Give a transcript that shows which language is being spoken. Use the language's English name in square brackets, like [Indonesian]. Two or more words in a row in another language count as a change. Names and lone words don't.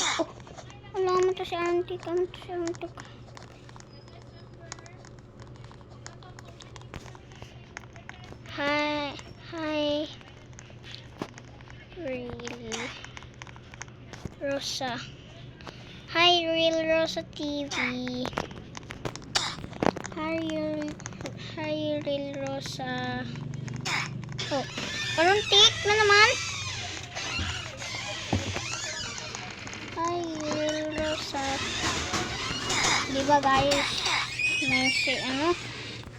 [Filipino] Oh, wala mo to si Arontik. Hi, Real Rosa. Hi, Real Rosa TV. Hi, Real Rosa. Oh, Arontik na naman. Hi, Real Rosa. Diba guys? May si